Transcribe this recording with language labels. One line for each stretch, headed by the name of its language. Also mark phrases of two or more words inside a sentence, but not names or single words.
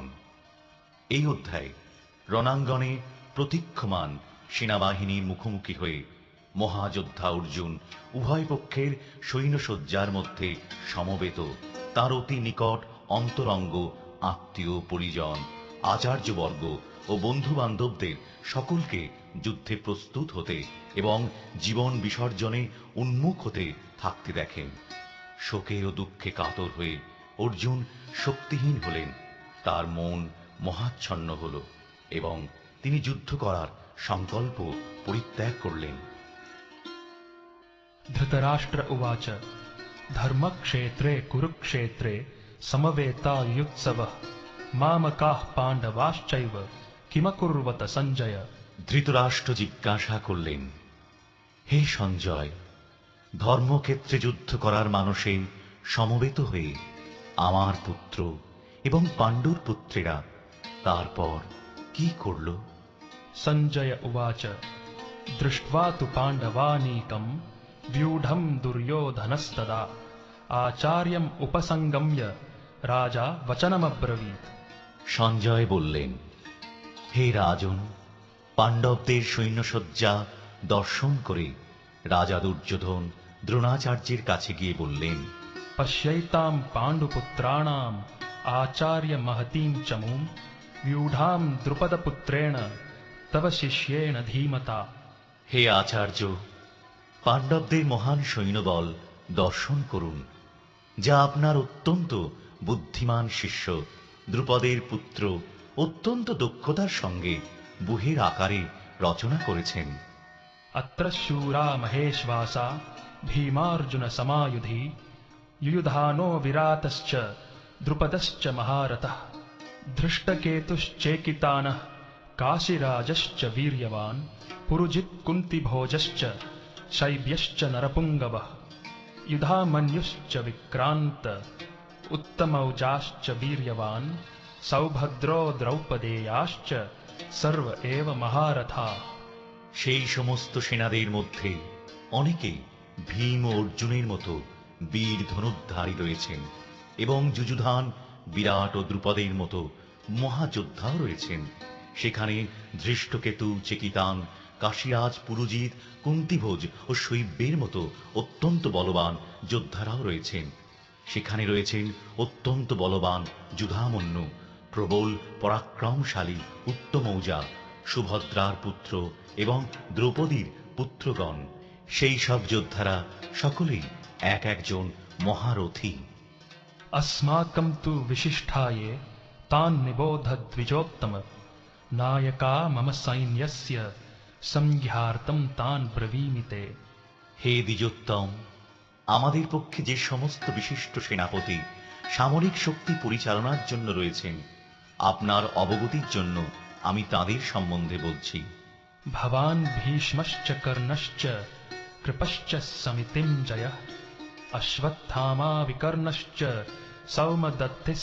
Bangla: এই অধ্যায়ে রণাঙ্গনে প্রতীক্ষমান সেনাবাহিনীর মুখোমুখি হয়ে মহাযোদ্ধা অর্জুন উভয় পক্ষের সৈন্যসজ্জার মধ্যে সমবেত তার অতি নিকট অন্তরঙ্গ আত্মীয় পরিজন আচার্যবর্গ ও বন্ধু বান্ধবদের সকলকে যুদ্ধে প্রস্তুত হতে এবং জীবন বিসর্জনে উন্মুখ হতে থাকতে দেখেন। শোকে ও দুঃখে কাতর হয়ে অর্জুন শক্তিহীন হলেন, তার মন মহাচ্ছন্ন হল এবং তিনি যুদ্ধ করার সংকল্প পরিত্যাগ করলেন।
Sanskrit: धृतराष्ट्र उवाच धर्मक्षेत्रे कुरुक्षेत्रे समवेतायुत्सवः मामकाः पाण्डवाश्चैव किमकुर्वत सञ्जय।
Bangla: ধৃতরাষ্ট্র জিজ্ঞাসা করলেন, হে সঞ্জয়, ধর্মক্ষেত্রে যুদ্ধ করার মানসে সমবেত হয়ে আমার পুত্র এবং পাণ্ডুর পুত্রেরা তারপর কি করল?
Sanskrit: सञ्जय उवाच दृष्ट्वा तु पाण्डवानीकम् व्यूढम् दुर्योधनस्तदा आचार्यम् उपसंगम्य राजा वचनमब्रवीत्।
Bangla: সঞ্জয় বললেন, হে রাজন, পাণ্ডবদের সৈন্যসজ্জা দর্শন করে রাজা দুর্যোধন দ্রোণাচার্যের কাছে গিয়ে বললেন,
Sanskrit: पश्यैताम् पाण्डुपुत्राणाम् आचार्य महतीम् चमूम् व्यूढाम् द्रुपदपुत्रेण तव शिष्येण धीमता।
Bangla: হে আচার্য, পাণ্ডবদের মহান সৈন্যবল দর্শন করুন, যা আপনার অত্যন্ত বুদ্ধিমান শিষ্য দ্রুপদের পুত্র অত্যন্ত দক্ষতার সঙ্গে বুহের আকারে রচনা করেছেন।
Sanskrit: अत्र शूरा महेश्वासा भीमार्जुन समायुधि युयुधानो विरातश्च द्रुपदश्च महारथः धृष्टकेतुश्चेकितानः काशीराजश्च वीर्यवान् पुरुजित् कुन्तिभोजश्च शैब्यश्च नरपुङ्गवः युधामन्युश्च विक्रान्त उत्तमौजाश्च वीर्यवान् सौभद्रो द्रौपदेयाश्च सर्व एव महारथाः।
Bangla: সেই সমস্ত সেনাদের মধ্যে অনেকে ভীম ও অর্জুনের মতো বীর ধনুর্ধারী রয়েছেন এবং যুযুধান, বিরাট ও দ্রুপদের মতো মহাযোদ্ধাও রয়েছেন। সেখানে ধৃষ্টকেতু, চেকিতান, কাশীরাজ, পুরুজিত, কুন্তিভোজ ও শৈব্যের মতো অত্যন্ত বলবান যোদ্ধারাও রয়েছেন। সেখানে রয়েছেন অত্যন্ত বলবান যুধামন্যু, প্রবল পরাক্রমশালী উত্তমৌজা, সুভদ্রার পুত্র এবং দ্রৌপদীর পুত্রগণ। সেই সব যোদ্ধারা সকলেই এক একজন মহারথী।
Sanskrit: अस्माकं तु विशिष्टाये तान् निबोधद्विजोत्तम नायका मम सैन्यस्य संज्ञार्थं तान् ब्रवीमि ते।
Bangla: হে দ্বিজোত্তম, আমাদের পক্ষে যে সমস্ত বিশিষ্ট সেনাপতি সামরিক শক্তি পরিচালনার জন্য রয়েছেন, আপনার অবগতির জন্য আমি তাদের সম্বন্ধে বলছি।
Sanskrit: भवान् भीष्मश्च कर्णश्च कृपश्च समितिञ्जयः अश्वत्थामा विकर्णश्च सौमदत्तिः